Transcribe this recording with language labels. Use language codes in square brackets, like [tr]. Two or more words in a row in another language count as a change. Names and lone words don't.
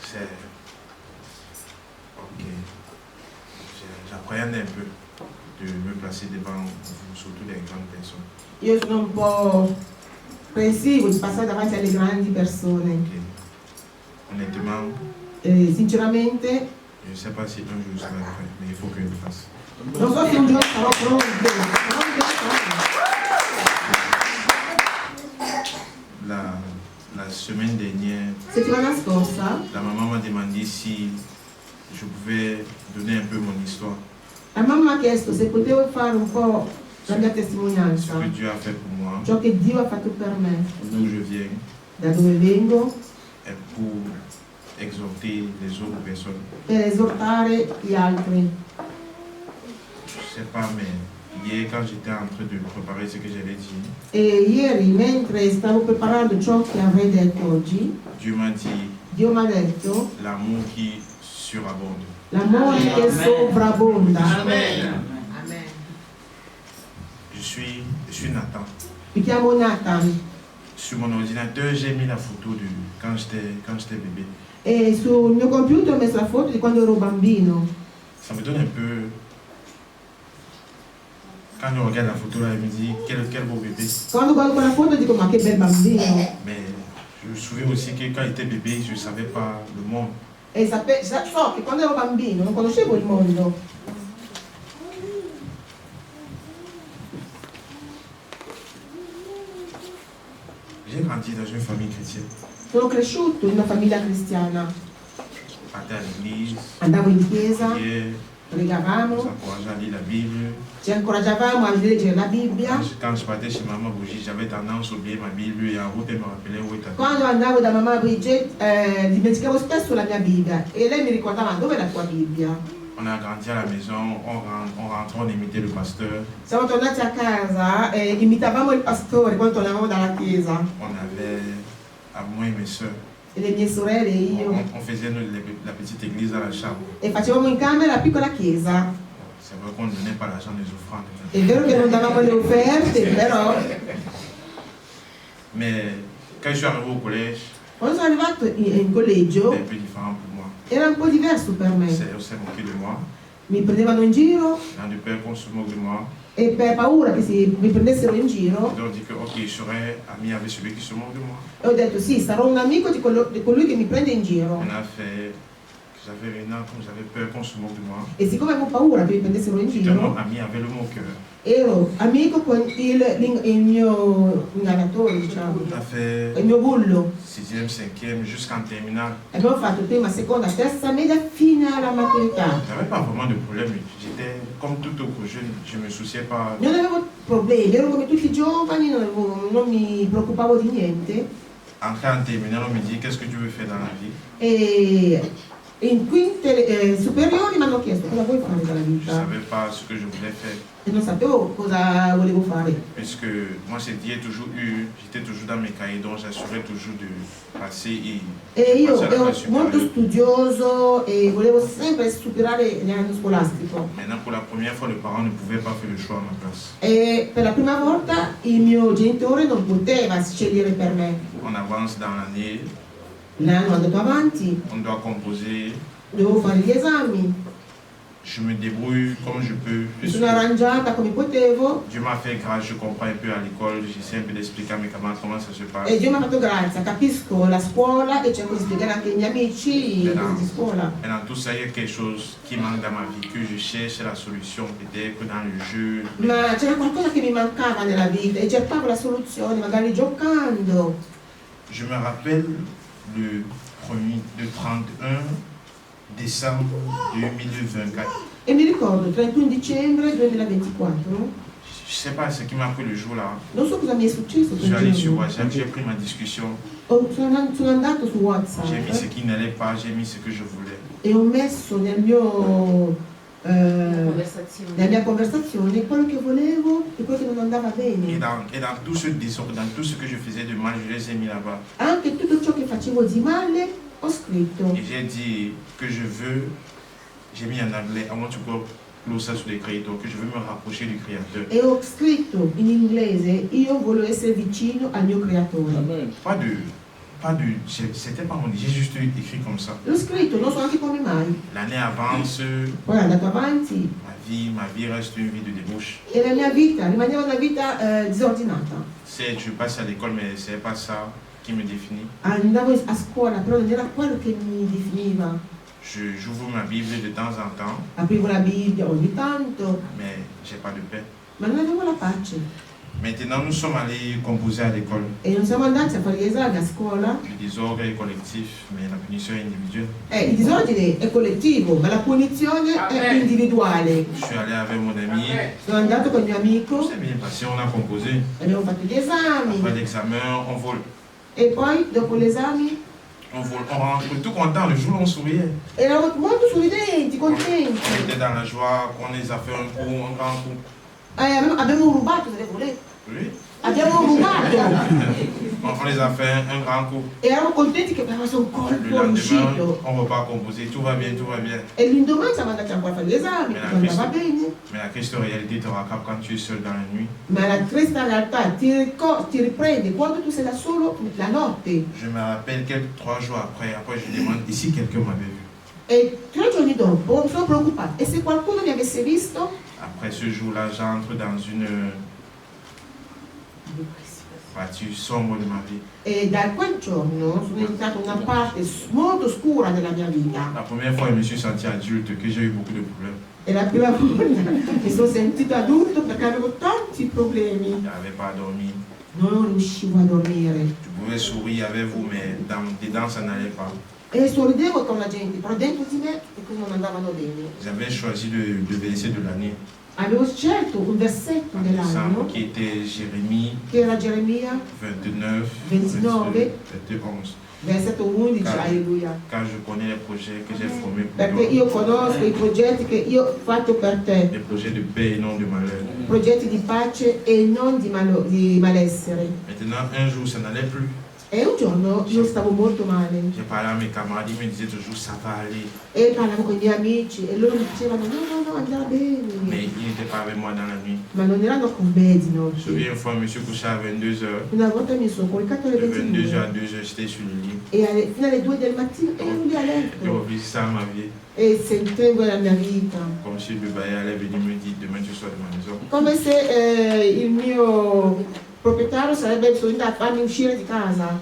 [fr] Ok. J'appréhende un peu de me placer devant vous, surtout des grandes personnes. [it] Io sono un po' pensivo di passare davanti alle grandi persone. [fr] Ok. Honnêtement, [it] Sinceramente, [fr] je ne sais pas si un jour je serai prêt, mais il faut que je le fasse. [it] non so se un giorno sarò pronto. [fr] La semaine dernière, [it] Settimana scorsa, [fr] la maman m'a demandé si je pouvais donner un peu mon histoire. [it] la mamma mi ha chiesto se potevo fare un po' la mia [fr] Ce [it] testimonianza, [fr] que Dieu a fait pour moi, [it] ciò che Dio ha fatto per me, [fr] d'où je viens, [it] da dove vengo, [fr] et pour exhorter les autres personnes. [it] per esortare gli altri. [fr] Je ne sais pas, mais hier, quand j'étais en train de préparer ce que j'allais dire, [it] E ieri, mentre stavo preparando ciò che avrei detto oggi, [fr] Dieu m'a dit [it] Dio mi ha detto [fr] l'amour qui surabonde. [it] l'amore che sovrabbonda. [fr] Amen. Je suis Nathan. [it] Mi chiamo Nathan [fr] Sur mon ordinateur, j'ai mis la photo de quand j'étais bébé. [it] e sul mio computer ho messo la foto di quando ero bambino. [fr] Ça me donne un peu... Quand je regarde la photo là, je me dis, quel beau bébé. [it] Quando guardo quella foto dico ma che bel bambino. [fr] Mais je me souviens aussi que quand j'étais bébé, je ne savais pas le monde. [it] E so che quando ero bambino non conoscevo il mondo. [fr] J'ai grandi dans une famille chrétienne. [it] Sono cresciuto in una famiglia cristiana. [fr] Partais à l'église, [it] Andavo in chiesa, [fr] priais, nous [it] pregavamo, [fr] encourageais à lire la Bible. [it] ci incoraggiavamo a leggere la Bibbia. [fr] Quand je partais chez maman Brigitte, j'avais tendance à oublier ma Bible et en route, elle me rappelait où était. [it] Quando andavo da mamma Bridget dimenticavo spesso la mia Bibbia e lei mi ricordava dove è la tua Bibbia. [fr] On a grandi à la maison, on rentrait, on imitait le pasteur. [it] Siamo tornati a casa e imitavamo il pastore quando tornavamo dalla chiesa. [fr] On avait, à moi et mes soeurs, [it] E le mie sorelle e io. [fr] on faisait la petite église dans la chambre. [it] E facevamo in camera la piccola chiesa. [fr] C'est vrai qu'on ne donnait pas l'argent des offrandes. [it] È vero che non davamo le offerte, però [fr] Mais quand je suis arrivé au collège, [it] quando sono arrivato in collegio [fr] c'était un peu différent pour moi. [it] era un po' diverso per me. [fr] On s'est moqué de moi. [it] Mi prendevano in giro [fr] On a de peur qu'on se moque de moi. [it] e per paura che mi prendessero in giro [fr] Donc on dit que ok, je serai ami avec celui qui se moque de moi. [it] e ho detto sì, sarò un amico di colui che mi prende in giro. [fr] On a fait, j'avais peur qu'on se moque de moi. [it] E siccome avevo paura che mi prendessero in [fr] J'étais [it] giro, [fr] ami avec le moqueur. [it] ero amico con il mio ingannatore, diciamo, [fr] On a fait [it] il mio bullo. [fr] 6e, 5e jusqu'en terminale. [it] Abbiamo fatto prima, seconda, terza media fino alla maturità. [fr] J'avais pas vraiment de problème. J'étais comme tout autre jeune, je me souciais pas. [it] Non avevo problemi, ero come tutti i giovani, non mi preoccupavo di niente. [fr] Entré en terminale, on me dit qu'est-ce que tu veux faire dans la vie? [it] E in quinte superiori mi hanno chiesto cosa vuoi fare dalla [fr] Je ne [it] vita. [fr] savais pas ce que je voulais faire. [it] E non sapevo cosa volevo fare. [fr] Puisque moi, j'étais toujours dans mes cahiers, donc j'assurais toujours de passer et [it] E io [fr] passer à la [it] ero [fr] classe [it] molto [fr] supérieure. [it] studioso e volevo sempre superare l'anno scolastico. [fr] Maintenant, pour la première fois, les parents ne pouvaient pas faire le choix à ma place. [it] E per la prima volta il mio genitore non poteva scegliere per me. [fr] On avance dans l'année, [it] L'anno è andato avanti, [fr] on doit composer. [it] dovevo fare gli esami, [fr] Je me débrouille comme je peux. [it] mi [fr] Puisque [it] sono arrangiata come potevo [fr] Dieu m'a fait grâce, je comprends un peu à l'école, j'essaie un peu d'expliquer à mes camarades comment ça se passe. [it] e Dio mi ha fatto grazia, capisco la scuola e cerco di spiegare anche ai miei amici le cose di scuola. [fr] Et dans tout ça, il y a quelque chose qui manque dans ma vie, que je cherche la solution, peut-être dans le jeu. [it] Ma c'era qualcosa che mi mancava nella vita e cercavo la soluzione, magari giocando. [fr] Je me rappelle le 31 décembre 2024. [it] E mi ricordo 31 dicembre 2024, [fr] Je ne sais pas ce qui m'a pris le jour là. [it] non so cosa mi è successo [fr] Je suis allé [it] quel [fr] sur [it] giorno. [fr] WhatsApp, j'ai pris ma discussion, [it] Sono andato su WhatsApp [fr] j'ai mis ce qui n'allait pas, j'ai mis ce que je voulais. [it] e ho messo nella mia conversazione quello che volevo e quello che non andava [fr] Et [it] bene. [fr] dans tout ce désordre, dans tout ce que je faisais de mal, je les ai mis là-bas. [it] Anche tutto ciò che facevo di male ho scritto. [fr] Et j'ai dit que je veux, j'ai mis en anglais, [en] I want to go closer to the Creator, [fr] que je veux me rapprocher du Créateur. [it] E ho scritto in inglese, io voglio essere vicino al mio creatore. [fr] Pas de c'était pas mon idée, j'ai juste écrit comme ça. [it] L'ho scritto, non so anche come mai. [fr] L'année avance, [it] Poi è andato avanti [fr] ma vie reste une vie de débauche. [it] e la mia vita rimaneva una vita disordinata. [fr] C'est, je passe à l'école, mais c'est pas ça qui me définit. [it] Andavo a scuola, però non era quello che mi definiva. [fr] J'ouvre ma Bible de temps en temps, [it] Aprivo la Bibbia ogni tanto, [fr] mais j'ai pas de paix. [it] ma non avevo la pace. [fr] Maintenant, nous sommes allés composer à l'école. [it] E non siamo andati a fare gli esami a scuola. [fr] Le désordre est collectif, mais la punition est individuelle. [it] Il disordine è collettivo, ma la punizione è individuale. [fr] Je suis allé avec mon ami. [it] Sono andato con il mio amico, [fr] C'est bien passé, on a composé. [it] abbiamo fatto gli esami [fr] Après l'examen, on vole. [it] e poi dopo l'esame [fr] On vole, on rentre tout content. Le jour où on souriait. [it] eravamo molto sorridenti, [fr] On [it] contenti. [fr] était dans la joie, qu'on les a fait un coup, un grand coup. [it] Abbiamo rubato delle volette. [fr] Oui. [it] Abbiamo rubato [fr] On les a fait un grand coup. [it] e eravamo contenti che avevamo fatto un [fr] Le [it] colpo [fr] lendemain, [it] riuscito. [fr] on repart composer. Tout va bien, tout va bien. [it] E l'indomani siamo andati ancora a fare gli esami, tutto andava bene. [fr] Mais la triste réalité te rattrape quand tu es seul dans la nuit. [it] Ma la triste realtà ti riprende quando tu sei da solo la notte. [fr] Je me rappelle quelques 3 jours après je demande ici quelqu'un m'avait vu. [it] E 3 giorni dopo mi sono preoccupata. E se qualcuno mi avesse visto? [fr] Après ce jour-là, j'entre dans une partie sombre de ma vie. [it] E da quel giorno sono entrata in una parte molto scura della mia vita. [fr] La première fois, je me suis senti adulte, que j'ai eu beaucoup de problèmes. [it] E la prima volta mi sono sentita adulto perché avevo tanti problemi. [fr] Je n'arrivais pas à dormir. [it] Non riuscivo a dormire. [fr] Je pouvais sourire avec vous, mais dedans, ça n'allait pas. [it] E sorridevo con la gente, però dentro di me le cose non andavano bene. [fr] J'avais choisi le verset de l'année, [it] Avevo scelto un versetto dell'anno [fr] qui était Jérémie [it] che era Geremia [fr] 29, [it] 29, [fr] 11. [it] versetto 11, [fr] Car- [it] alleluia. [fr] Quand je connais les projets que j'ai formés pour [it] Perché [fr] toi, [it] io conosco i progetti che io ho fatto per te, [fr] des projets de paix et non de malheur. [it] progetti di pace e non di malessere. [fr] Maintenant, un jour, ça n'allait plus. [it] E un giorno io stavo molto male [fr] J'ai parlé à mes camarades, ils me disaient toujours ça va aller. [it] e parlavo con i miei amici e loro dicevano no, andrà bene. [fr] Mais ils n'étaient pas avec moi dans la nuit. [it] Ma non erano con me di [fr] Je me [it] notte. [fr] souviens une fois, je me suis couché à 22h. [it] Una volta mi sono coricato alle [fr] De 22h à [it] 22 [fr] 2h, j'étais sur le lit. [it] e fino alle 2 del mattino ero lì a [fr] Je [it] letto [fr] réfléchissais à ma vie. [it] e sentivo la mia vita. [fr] Comme si le bailli allait venir me dire demain tu sors de ma maison. [it] Come se il mio proprietario sarebbe venuto a farmi uscire di casa.